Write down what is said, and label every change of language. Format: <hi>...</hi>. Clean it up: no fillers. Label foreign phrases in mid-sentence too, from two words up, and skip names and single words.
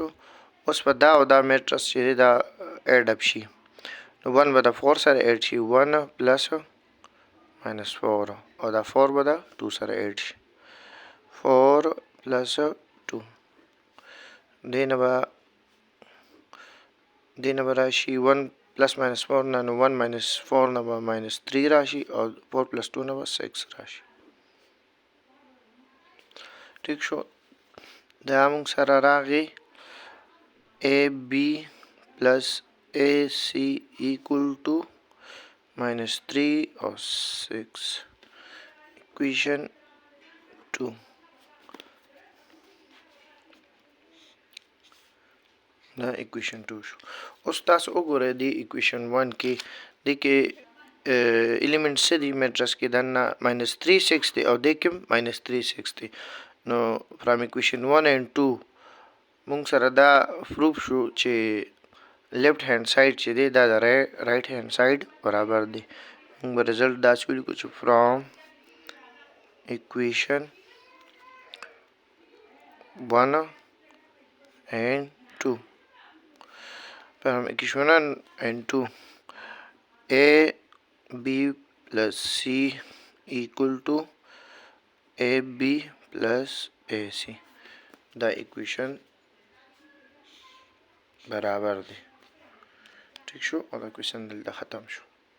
<ps>اوس په دا او دا میټرس چې دا</ps> <en>add up</en> <ps>شي نو 1 به د 4 سره اډ شي 1</ps> <en>plus minus</en> <ps>4 او دا 4 به د 2 سره اډ شي 4 پلس 2 دینه به راشي 1</ps> <en>plus minus</en> <ps>4 نه نو 1 ماینس 4 نه به ماینس 3 راشي او 4 پلس 2 نه به 6 راشي ٹھیک شو. دا موږ سره راغی</ps> <en>AB plus AC equal to minus 3 or 6.</en> <ps>Equation 2. دا equation 2 شو. اوس تاسو وګورئ د equation 1 کې د کې element څه دي میټرس کې دنه -3 6 دی او د کې -3 6 دی. نو</ps> <en>from equation 1 and 2</en> <ps>مونږ سره دا پروف شو چې</ps> <en>left hand side</en> <ps>چې دی دا د</ps> <en>right hand side</en> <ps>برابر دی. مونږ به رزلټ داسې ولیکو چې</ps> <en>from equation 1 and 2 from equation 1 and 2 a b plus c equal to ab plus ac.</en> <ps>دا equation برابر دی. ٹھیک شو او دا کویشن دلته ختم شو.</ps>